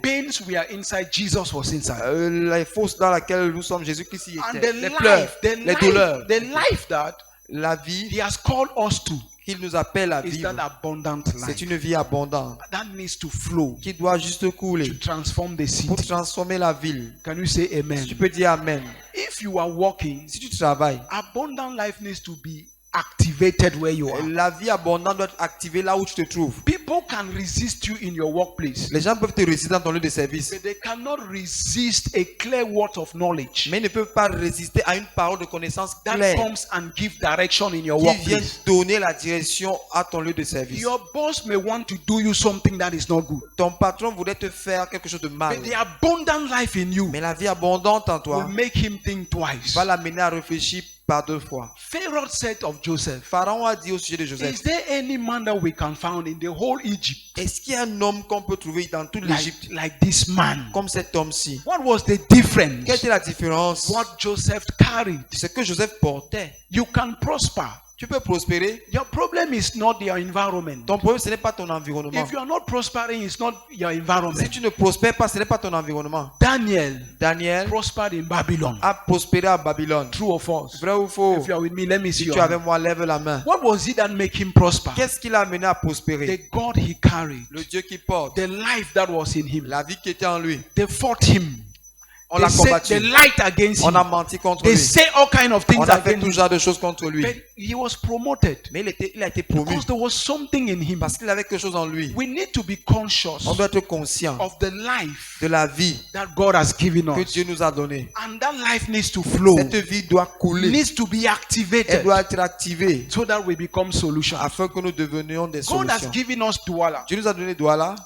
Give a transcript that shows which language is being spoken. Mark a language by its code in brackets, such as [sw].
[en] pains we are inside, Jesus was inside. [fr] Les fosses dans lesquelles nous sommes, Jésus-Christ y [en] And [fr] était. [en] the [fr] Les pleurs, [en] life, the [fr] les douleurs, [en] life, the life that [fr] la vie [en] He has called us to [fr] qu'il nous appelle à [en] is [fr] vivre, [en] that abundant [fr] c'est [en] life [fr] une vie abondante [en] that needs to flow [fr] qui doit juste couler [en] to transform the [fr] pour [en] city. [fr] transformer la ville. [en] Can you say [fr] Si [en] amen? [fr] tu peux dire Amen. [en] If you are walking, [fr] Si tu travailles, [en] abundant life needs to be activated where you are. [fr] la vie abondante doit être activée là où tu te trouves. [en] People can resist you in your workplace, [fr] Les gens peuvent te résister dans ton lieu de service, [en] but they cannot resist a clear word of knowledge [fr] mais ils ne peuvent pas résister à une parole de connaissance [en] that [fr] claire [en] comes and give direction in your [fr] qui vient [en] workplace. [fr] donner la direction à ton lieu de service. [en] Your boss may want to do you something that is not good, [fr] Ton patron voudrait te faire quelque chose de mal, [en] but the abundant life in you [fr] mais la vie abondante en toi [en] will make him think twice. [fr] va l'amener à réfléchir par 2 fois. [en] Pharaoh said of Joseph, [fr] Pharaon a dit au sujet de Joseph, [en] is there any man that we can find in the whole Egypt [fr] est-ce qu'il y a un homme qu'on peut trouver dans toute l'Égypte [en] like this man? [fr] comme cet homme-ci? [en] What was the difference? [fr] Quelle était la différence? [en] What Joseph carried. [fr] Ce que Joseph portait. [en] You can prosper. [fr] Tu peux prospérer. [en] Your problem is not your environment. [fr] Ton problème, ce n'est pas ton environnement. [en] If you are not prospering, it's not your [fr] Si [en] environment. [fr] tu ne prospères pas, ce n'est pas ton environnement. [en] Daniel [fr] Daniel [en] prospered in Babylon. [fr] a prospéré à Babylone. [en] True or false? [fr] Vrai ou faux? [en] If you are with me, let me see [fr] Si tu es [en] your [fr] avec [en] hand. [fr] moi, lève la main. [en] What was it that made him prosper? [fr] Qu'est-ce qui l'a amené à prospérer? [en] The God he carried, [fr] Le Dieu qui porte. [en] the life that was in him. [fr] La vie qui était en lui. [en] They fought him. [fr] On [en] They [fr] l'a [en] said [fr] combattu. [en] they lied against [fr] On a [en] him. [fr] menti contre [en] They [fr] lui. [en] say all kind of things [fr] On a fait [en] against [fr] tout [en] him. [fr] genre de choses contre lui. [en] But he was promoted [fr] Mais il a été promu [en] because there was something in him. [fr] parce qu'il avait quelque chose en lui. [en] We need to be conscious [fr] On doit être conscient [en] of the life [fr] de la vie [en] that God has given [fr] que [en] us. [fr] Dieu nous a donnée. [en] And that life needs to flow. [fr] Cette vie doit couler. [en] Needs to be [fr] Elle [en] activated [fr] doit être activée [en] so that we become solutions. [fr] afin que nous devenions des [en] God has [fr] solutions. [en] given us Douala. [fr] Dieu nous a donné Douala.